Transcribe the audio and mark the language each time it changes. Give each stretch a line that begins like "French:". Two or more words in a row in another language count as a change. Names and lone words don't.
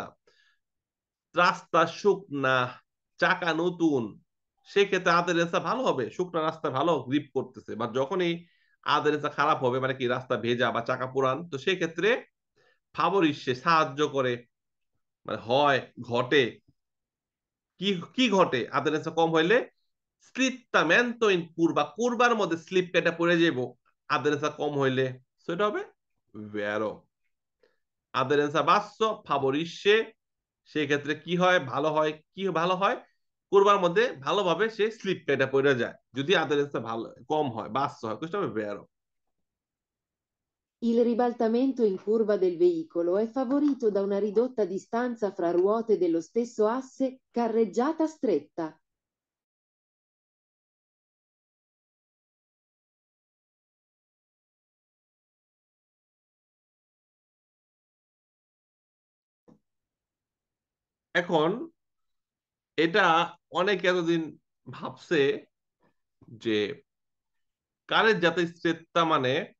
Bangla: রাস্তা শুকনা, চাকা নতুন, সেক্ষেত্রে আদেরেন্সা ভালো হবে, শুকনা রাস্তা ভালো গ্রিপ করতেছে, বা যখনই আদেরেন্সা খারাপ হবে মানে কি রাস্তা ভেজা বা চাকা পুরান, তো সেক্ষেত্রে ফাভরিসে সাহায্য করে, মানে হয় ঘটে, কি কি ঘটে আদারেন্সা কম হইলে,
Italian: slittamento in curva,
Bangla: কুরবার মধ্যে স্লিপ কেটে পড়ে যাবো আদারেন্সা কম হইলে, সেটা হবে ভেরো।
Italian: aderenza basso favorisce,
Bangla: সেক্ষেত্রে কি হয় ভালো হয়, কি ভালো হয়, কুরবার মধ্যে ভালোভাবে সে স্লিপ কেটে পড়ে যায় যদি আদারেন্সা ভালো কম হয়, বাsso হয়, questo হবে ভেরো।
Italian: Il ribaltamento in curva del veicolo è favorito da una ridotta distanza fra ruote dello stesso asse, carreggiata stretta.
Bangla: এখন এটা অনেকে এতদিন ভাবছে যে কারের যাতে স্ট্রেটটা মানে